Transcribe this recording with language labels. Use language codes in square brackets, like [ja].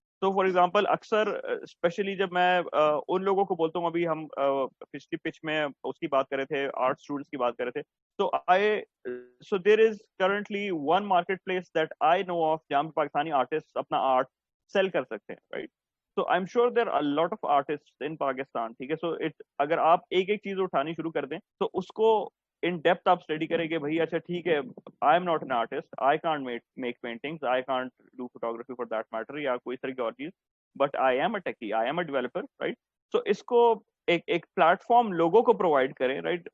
[ur] تو for example اکثر especially جب میں ان لوگوں کو بولتا ہوں, ابھی ہم پچھلی پچ میں اس کی بات کر رہے تھے, آرٹ اسٹوڈنٹس کی بات کر رہے تھے, [en] so there is currently one marketplace that I know of [ur] جہاں پہ پاکستانی آرٹسٹ اپنا آرٹ سیل کر سکتے ہیں, right. [en] So I'm sure there are a lot of artists in Pakistan, [ur] ٹھیک ہے. So اگر آپ ایک ایک چیز اٹھانی شروع کر دیں تو اس کو ان ڈیپتھ آپ اسٹڈی کریں گے, بھائی اچھا ٹھیک ہے, [en] I am not an artist, I can't make paintings, I can't do photography for that matter [ur] یا کوئی طرح کی اور چیز, [en] but I am a techie, I am a developer, [ur] right. سو اس کو ایک پلیٹ فارم لوگوں کو پرووائڈ کریں, رائٹ.